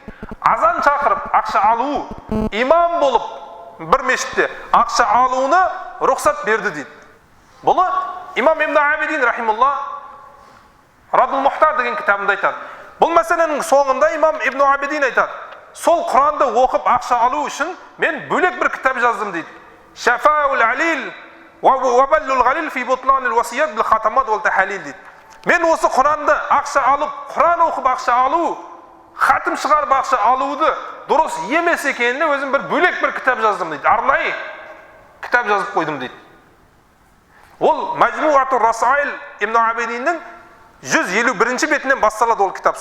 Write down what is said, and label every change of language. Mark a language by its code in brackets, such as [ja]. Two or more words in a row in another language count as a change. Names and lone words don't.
[kk] Азан шақырып ақша алу, имам болып бір мешітте ақша алуына рұқсат берді дейді. Бұны имам Ибн Абидин рахималла Радул Мухтар деген кітабында айтады. Бұл мәселенің соңында имам Ибн Абидин айтады. Сол Құранды оқып ақша алу үшін мен бөлек бір кітап жаздым дейді. [ar] شفاء العليل وَبَلُّ الْغَلِيلِ فِي بُطْلَانِ الْوَسِيَّةِ بِالْخَاتَمَاتِ وَالْتَحَلِيلِ дейді. [kk] Мен осы Құранды ақша алып, Құран оқып ақша алу, хатым шығарып ақша алуды дұрыс емес екеніне өзім бір бөлек бір кітап жаздым дейді. Арнайы кітап жазып қойдым дейді. Ол Мәжмуатур Расаил Ибн Абидиннің 151-ші бетінен басталады ол кітап.